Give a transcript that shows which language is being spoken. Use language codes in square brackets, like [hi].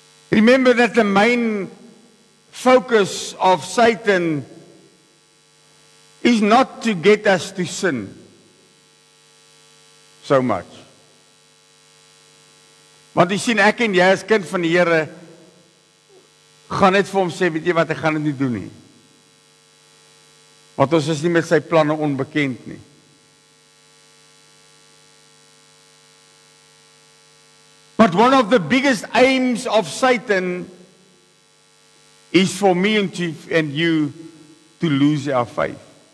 [en] Remember that the main focus of Satan is not to get us to sin so much. [af] Want jy sien, ek en jy as kind van die Here gaan net vir hom sê, weet jy wat, ek gaan dit nie doen nie. Want ons is nie met sy planne onbekend nie. [en] But one of the biggest aims of Satan is for me and you to lose our faith.